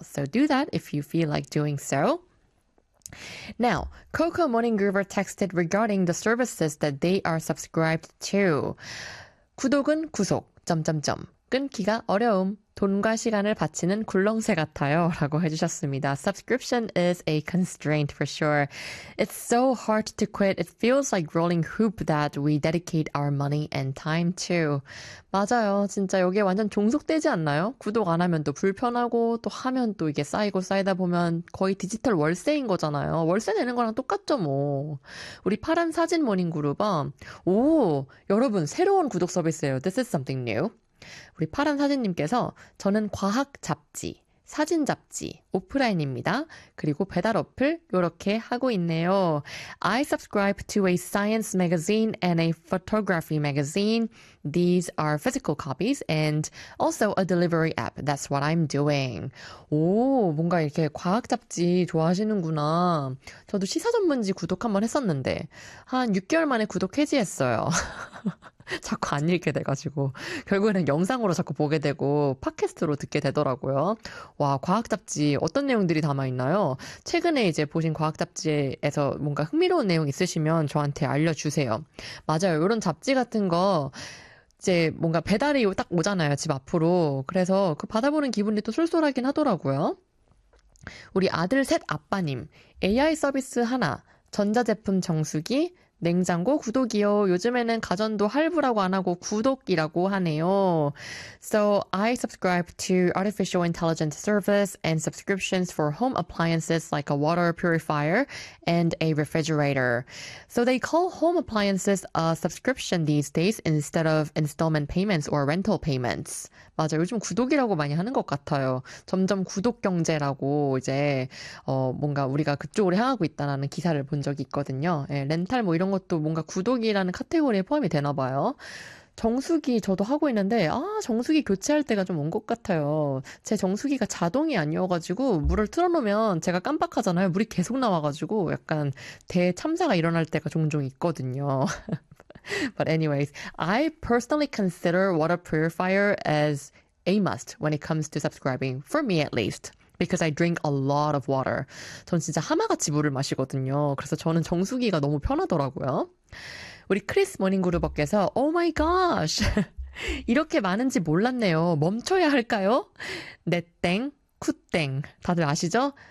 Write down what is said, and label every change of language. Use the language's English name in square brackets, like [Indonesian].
[English] So do that if you feel like doing so. Now, Coco Morning Groover texted regarding the services that they are subscribed to. [Korean] 구독은 구속, 점점점. 끊기가 어려움. 돈과 시간을 바치는 굴렁쇠 같아요. 라고 해주셨습니다. [English] Subscription is a constraint for sure. It's so hard to quit. It feels like rolling hoop that we dedicate our money and time to. [Korean] 맞아요. 진짜 여기에 완전 종속되지 않나요? 구독 안 하면 또 불편하고, 또 하면 또 이게 쌓이고 쌓이다 보면 거의 디지털 월세인 거잖아요. 월세 내는 거랑 똑같죠, 뭐. 우리 파란 사진 모닝그룹은, 오! 여러분, 새로운 구독 서비스예요. [English] This is something new. [Korean] 우리 파란 사진님께서 저는 과학 잡지, 사진 잡지, 오프라인입니다. 그리고 배달 어플 이렇게 하고 있네요. [English] I subscribe to a science magazine and a photography magazine. These are physical copies and also a delivery app. That's what I'm doing. [Korean] 오, 뭔가 이렇게 과학 잡지 좋아하시는구나. 저도 시사 전문지 구독 한번 했었는데 한 6개월 만에 구독 해지했어요. 자꾸 안 읽게 돼가지고 결국에는 영상으로 자꾸 보게 되고 팟캐스트로 듣게 되더라고요. 와, 과학 잡지 어떤 내용들이 담아 있나요? 최근에 이제 보신 과학 잡지에서 뭔가 흥미로운 내용 있으시면 저한테 알려주세요. 맞아요. 이런 잡지 같은 거 이제 뭔가 배달이 딱 오잖아요. 집 앞으로. 그래서 그 받아보는 기분이 또 쏠쏠하긴 하더라고요. 우리 아들 셋 아빠님 AI 서비스 하나 전자제품 정수기 냉장고 구독이요. 요즘에는 가전도 할부라고 안 하고 구독이라고 하네요. [English] So I subscribe to artificial intelligence service and subscriptions for home appliances like a water purifier and a refrigerator. So they call home appliances a subscription these days instead of installment payments or rental payments. [Korean] 맞아요. 요즘 구독이라고 많이 하는 것 같아요. 점점 구독 경제라고 이제 뭔가 우리가 그쪽으로 향하고 있다라는 기사를 본 적이 있거든요. 예, 렌탈 뭐 이런 것도 뭔가 구독이라는 카테고리에 포함이 되나 봐요. 정수기 저도 하고 있는데 아 정수기 교체할 때가 좀온것 같아요. 제 정수기가 자동이 아니어가지고 물을 틀어놓으면 제가 깜빡하잖아요. 물이 계속 나와가지고 약간 대참사가 일어날 때가 종종 있거든요. [English] But anyways, I personally consider water purifier as a must when it comes to subscribing, for me at least. Because I drink a lot of water. [Korean] 전 진짜 하마같이 물을 마시거든요. 그래서 저는 정수기가 너무 편하더라고요. 우리 크리스 모닝그루버께서, [English] Oh my gosh! [Korean] 이렇게 많은지 몰랐네요. 멈춰야 할까요? 네땡, 쿠땡. 다들 아시죠?